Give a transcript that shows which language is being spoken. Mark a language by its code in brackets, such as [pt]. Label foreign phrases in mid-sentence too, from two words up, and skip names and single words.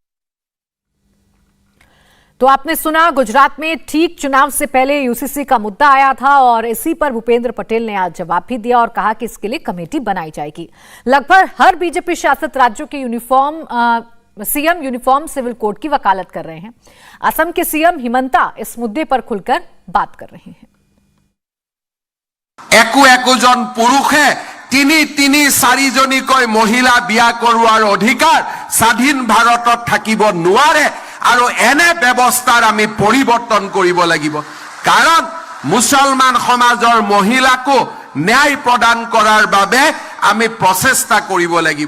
[hi] तो आपने सुना, गुजरात में ठीक चुनाव से पहले यूसीसी का मुद्दा आया था और इसी पर भूपेंद्र पटेल ने आज जवाब भी दिया और कहा कि इसके लिए कमेटी बनाई जाएगी। लगभग हर बीजेपी शासित राज्यों के सीएम यूनिफॉर्म सिविल कोड की वकालत कर रहे हैं। असम के सीएम हिमंता इस मुद्दे पर खुलकर बात कर रहे हैं। [as] একজন পুৰুষে তিনি চাৰিজনীকৈ মহিলা বিয়া কৰোৱাৰ অধিকাৰ স্বাধীন ভাৰতত থাকিব নোৱাৰে আৰু এনে ব্যৱস্থাৰ আমি পৰিৱৰ্তন কৰিব লাগিব। কাৰণ মুছলমান সমাজৰ মহিলাকো ন্যায় প্ৰদান কৰাৰ বাবে আমি প্ৰচেষ্টা কৰিব লাগিব।